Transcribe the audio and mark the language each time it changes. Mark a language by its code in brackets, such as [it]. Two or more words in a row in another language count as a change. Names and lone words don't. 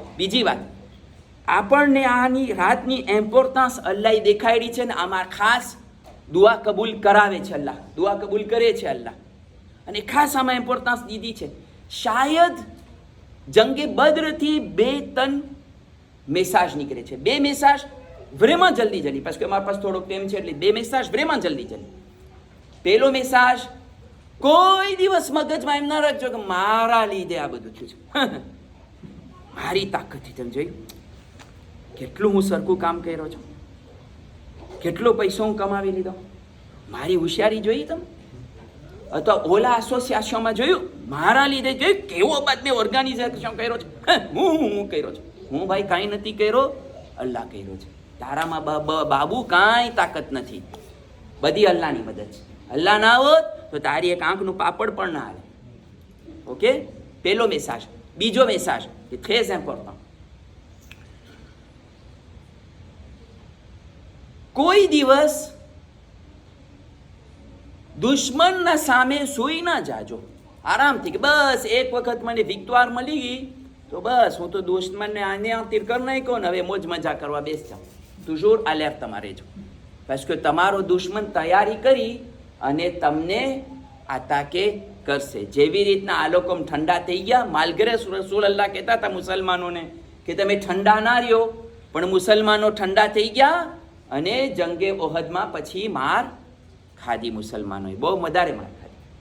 [gu] બીજી વાત, આપણને આની રાતની ઇમ્પોર્ટન્સ અલ્લાહ દેખાડી છે ને આમાં ખાસ દુઆ કબૂલ કરાવે છે અલ્લાહ, દુઆ કબૂલ કરે છે અલ્લાહ, અને ખાસ આમાં ઇમ્પોર્ટન્સ દીધી છે. શાયદ જંગે બદ્રથી 2-3 મેસાજ નીકળે છે. 2 મેસાજ vraiment જલ્દી જલ્દી, [fr] parce que [gu] અમારા પાસે થોડો ટાઈમ છે એટલે 2 મેસાજ vraiment જલ્દી જલ્દી. પહેલો મેસાજ, કોઈ દિવસ મગજમાં એમ ના રાખજો કે મારા લીધે આ બધું થયું છે, મારી તાકાતથી. તમે જોયું કેટલું હું સરખું કામ કર્યો છું, કેટલો પૈસો હું કમાવી લીધો, મારી હોશિયારી જોઈ તમે? અથવા ઓલા એસોસિએશનમાં જોયું, મારા લીધે જોયું કેવો બાદ મેં ઓર્ગેનાઇઝેશન કર્યો છે, હું કર્યો છું. હું ભાઈ કાંઈ નથી કર્યો, અલ્લાહ કર્યો છે. તારામાં બાબુ કાંઈ તાકાત નથી, બધી અલ્લાહની મદદ છે. અલ્લાહ ના હોત તો તારી એક આંખનું પાપડ પણ ના હાલે. ઓકે, પહેલો મેસાજ. બીજો મેસાજ એ [fr] très important, [gu] કોઈ દિવસ દુશ્મનના સામે સૂઈ ના જાજો આરામથી કે બસ એક વખત મને વિક્ટોર મળી ગઈ તો બસ હું તો દુશ્મનને આને તીર કર નાખ્યો ને હવે મોજ મજા કરવા બેસ જાઉં. [fr] toujours alert [gu] તમારે જો, [fr] parce que [gu] તમારો દુશ્મન તૈયારી કરી અને તમને આતાકે કરશે. જેવી રીતના આ લોકો ઠંડા થઈ ગયા, માલગરે રસૂલ અલ્લાહ કહેતા હતા મુસલમાનોને કે તમે ઠંડા ના રહ્યો, પણ મુસલમાનો ઠંડા થઈ ગયા અને જંગે ઓહદમાં પછી માર ખાધી મુસલમાનોએ, બહુ વધારે માર ખાધી.